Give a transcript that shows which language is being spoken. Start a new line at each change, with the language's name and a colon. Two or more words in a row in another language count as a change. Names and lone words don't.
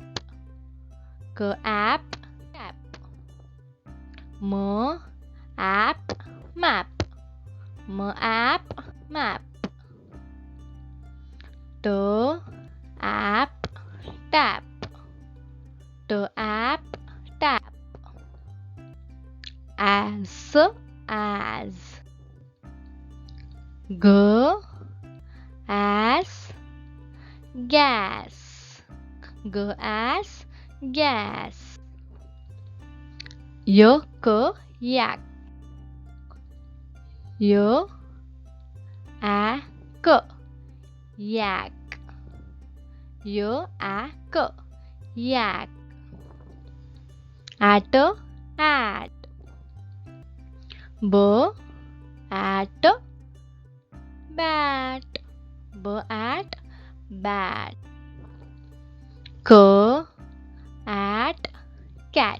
English: K, app, cap. M, app, map. M, app, map. T, app, tap. T, app, tap. As. G, as, gas. G as gas. Yak, yak. Yak, yak. Yak, yak. At, at. B, at, bat. B, at, bat. C, at, cat.